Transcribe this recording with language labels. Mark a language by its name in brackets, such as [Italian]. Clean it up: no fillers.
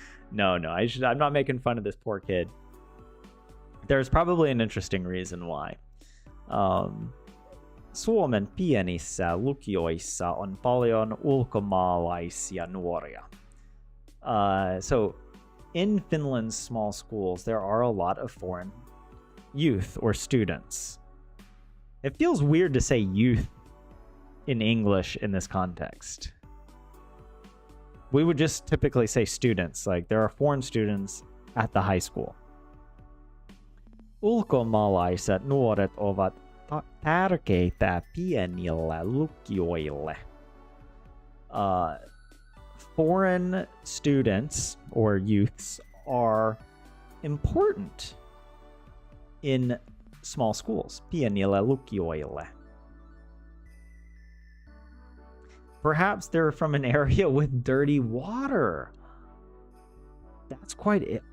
[English] No, I'm not making fun of this poor kid. There's probably an interesting reason why. [Finnish] Suomen pienissä lukioissa on paljon ulkomaalaisia nuoria. [English] So in Finland's small schools, there are a lot of foreign youth or students. It feels weird to say youth in English in this context. We would just typically say students, like there are foreign students at the high school. [Finnish] Ulkomaalaiset nuoret ovat tärkeitä pienille lukioille. [English] Foreign students or youths are important in small schools, [Finnish] pienille lukioille. [English] Perhaps they're from an area with dirty water. That's quite it.